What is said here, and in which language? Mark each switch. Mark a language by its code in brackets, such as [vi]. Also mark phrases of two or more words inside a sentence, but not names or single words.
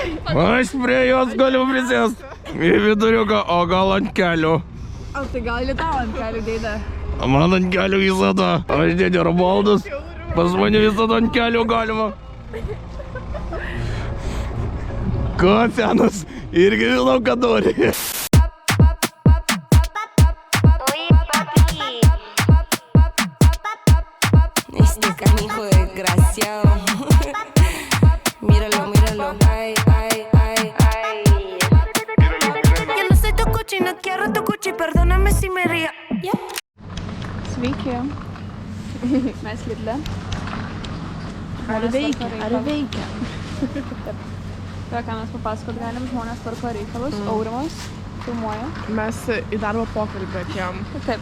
[lt] Aš prie jos galiu prisėst. Į viduriuką, o gal ant kelių. O tai gali tau ant kelių dėdę. Man ant kelių visada. Aš dėdė Romualdas. Pas mane visada ant kelių galima. Ko, senas? Irgi žinau, kad nori. [es] Este canijo desgraciado. Míralo, ay. Yo no soy tu cuchi, no quiero tu cuchi, perdóname si me río. [lt] Sveiki. Mes Lidle. Ar veikia? Tai ką mes papasakot galim, žmonės tvarko reikalus, Aurimas filmuoja. Mes į darbo pokalbį atėjom. Taip,